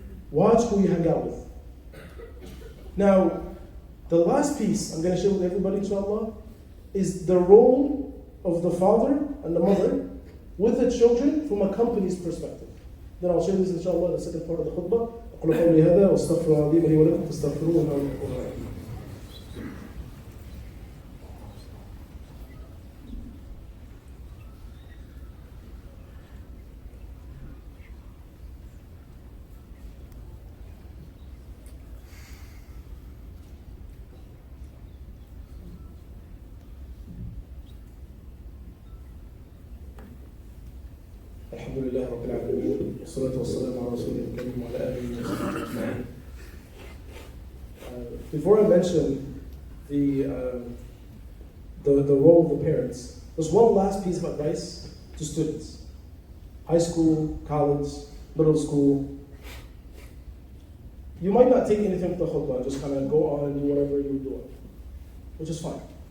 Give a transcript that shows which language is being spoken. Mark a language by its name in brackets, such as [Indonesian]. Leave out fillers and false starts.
[English] Watch who you hang out with. Now, the last piece I'm going to share with everybody, inshallah, is the role of the father and the mother with the children from a company's perspective. Then I'll share this inshallah in the second part of the khutbah. [Arabic] أقول قولي هذا وأستغفر الله لي ولكم فاستغفروه إنه هو الغفور الرحيم. الحمد لله رب العالمين والصلاة والسلام على رسوله الكريم وعلى آله وصحبه أجمعين. [English] Before I mention the role of the parents, there's one last piece of advice to students. High school, college, middle school. You might not take anything from the khutbah, just kind of go on and do whatever you're doing, which is fine.